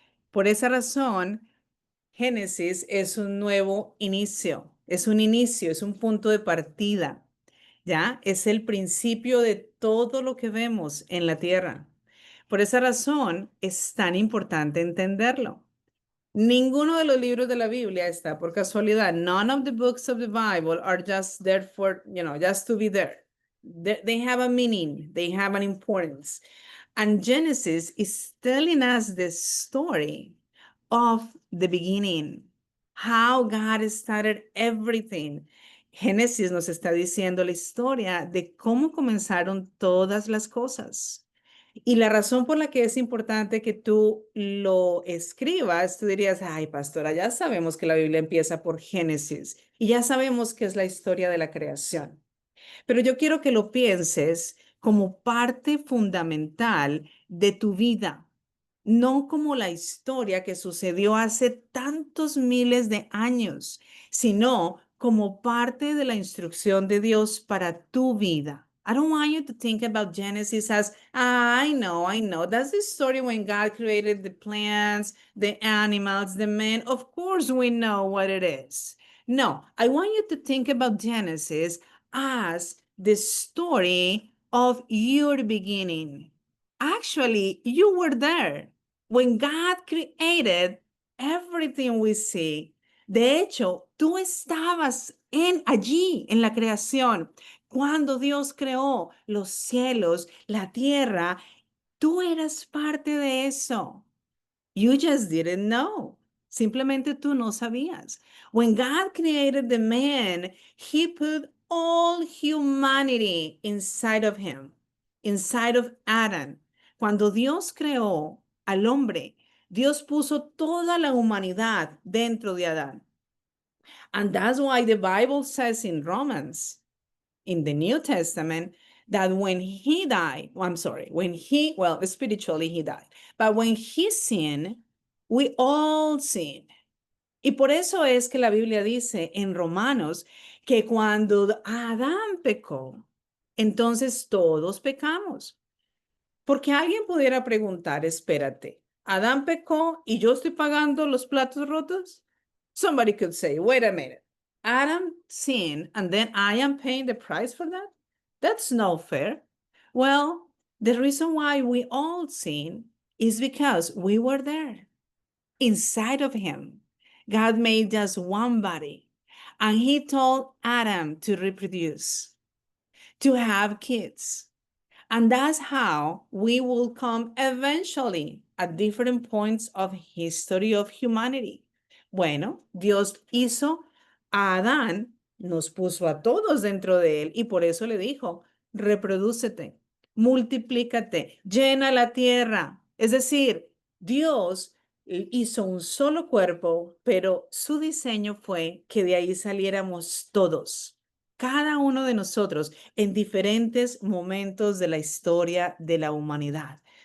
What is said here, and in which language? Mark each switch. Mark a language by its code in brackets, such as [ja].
[es] Por esa razón, Génesis es un nuevo inicio, es un inicio, es un punto de partida, ¿ya? Es el principio de todo lo que vemos en la tierra. Por esa razón es tan importante entenderlo. Ninguno de los libros de la Biblia está por casualidad. [en] None of the books of the Bible are just there for, just to be there. They have a meaning, they have an importance. And Genesis is telling us the story of the beginning, how God started everything. [es] Génesis nos está diciendo la historia de cómo comenzaron todas las cosas. Y la razón por la que es importante que tú lo escribas, tú dirías, ay, pastora, ya sabemos que la Biblia empieza por Génesis y ya sabemos que es la historia de la creación. Pero yo quiero que lo pienses como parte fundamental de tu vida, no como la historia que sucedió hace tantos miles de años, sino como parte de la instrucción de Dios para tu vida. [en] I don't want you to think about Genesis as, I know. That's the story when God created the plants, the animals, the men. Of course, we know what it is. No, I want you to think about Genesis as the story of your beginning. Actually, you were there when God created everything we see. [es] De hecho, tú estabas allí en la creación. Cuando Dios creó los cielos, la tierra, tú eras parte de eso. [en] You just didn't know. [es] Simplemente tú no sabías. [en] When God created the man, he put all humanity inside of him, inside of Adam. [es] Cuando Dios creó al hombre. Dios puso toda la humanidad dentro de Adán. [en] And that's why the Bible says in Romans, in the New Testament, that when he died, spiritually he died, but when he sinned, we all sinned. [es] Y por eso es que la Biblia dice en Romanos que cuando Adán pecó, entonces todos pecamos. Porque alguien pudiera preguntar, espérate, ¿Adán pecó y yo estoy pagando los platos rotos? [en] Somebody could say, wait a minute, Adam sinned and then I am paying the price for that? That's no fair. Well, the reason why we all sin is because we were there inside of him. God made us one body and he told Adam to reproduce, to have kids. And that's how we will come eventually at different points of history of humanity. [es] Bueno, Dios hizo a Adán, nos puso a todos dentro de él y por eso le dijo, reprodúcete, multiplícate, llena la tierra. Es decir, Dios hizo un solo cuerpo, pero su diseño fue que de ahí saliéramos todos, cada uno de nosotros en diferentes momentos de la historia de la humanidad.